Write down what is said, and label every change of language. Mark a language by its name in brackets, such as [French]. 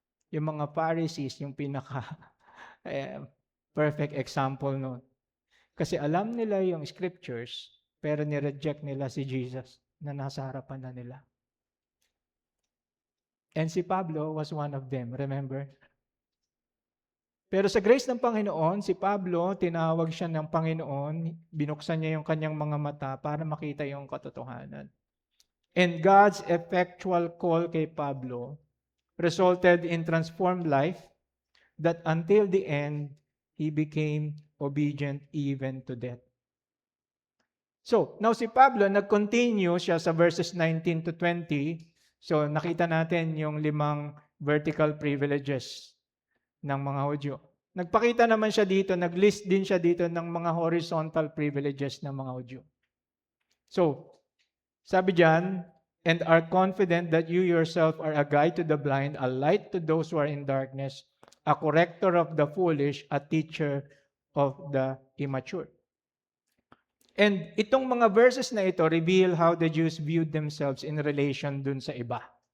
[Filipino] Yung mga Pharisees, yung pinaka perfect example nun. Kasi alam nila yung scriptures, pero nireject nila si Jesus na nasa harapan na nila. [English] And [Filipino] si Pablo [English] was one of them, remember? [Filipino] Pero sa grace ng Panginoon, si Pablo, tinawag siya ng Panginoon, binuksan niya yung kanyang mga mata para makita yung katotohanan. [English] And God's effectual call kay Pablo resulted in transformed life that until the end, he became obedient even to death. [Filipino] So, now si Pablo, nag-continue siya sa verses 19 to 20. So, nakita natin yung 5 vertical privileges ng mga Hudyo. Nagpakita naman siya dito, nag-list din siya dito ng mga horizontal privileges ng mga Hudyo. [English] So, [Filipino] sabi diyan, [English] "And are confident that you yourself are a guide to the blind, a light to those who are in darkness, a corrector of the foolish, a teacher of the immature." And [Filipino] itong mga verses na ito [English] reveal how the Jews viewed themselves in relation [Filipino] dun sa iba.